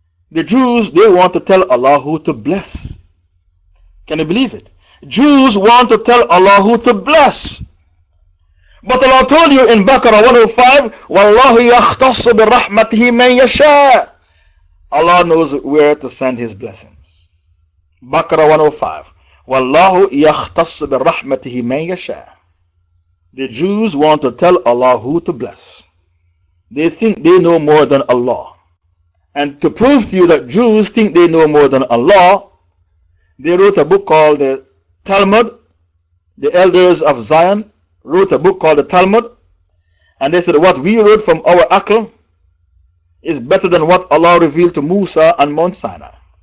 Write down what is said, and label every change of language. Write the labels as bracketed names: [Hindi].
[English] The Jews, they want to tell Allah who to bless. Can you believe it? Jews want to tell Allah who to bless. But Allah told you in Baqarah 105, [Arabic] وَاللَّهُ يَخْتَصُ بِرَحْمَتِهِ مَنْ يَشَاءُ. [English] Allah knows where to send His blessings. Baqarah 105, [Arabic] وَاللَّهُ يَخْتَصُ بِرَحْمَتِهِ مَنْ يَشَاءُ. [English] The Jews want to tell Allah who to bless. They think they know more than Allah. And to prove to you that Jews think they know more than Allah, they wrote a book called the Talmud. The elders of Zion wrote a book called the Talmud, and they said what we wrote from our Aql is better than what Allah revealed to Musa on Mount Sinai.